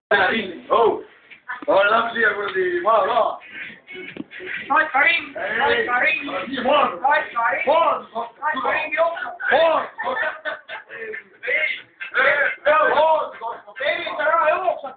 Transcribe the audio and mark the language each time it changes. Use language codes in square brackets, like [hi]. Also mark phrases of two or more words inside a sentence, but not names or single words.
[et] Oh, lähme siia kuradi maja ka. Taika ring, taika ring, taika ring, taika ring jooksab. Tervise ära jooksab.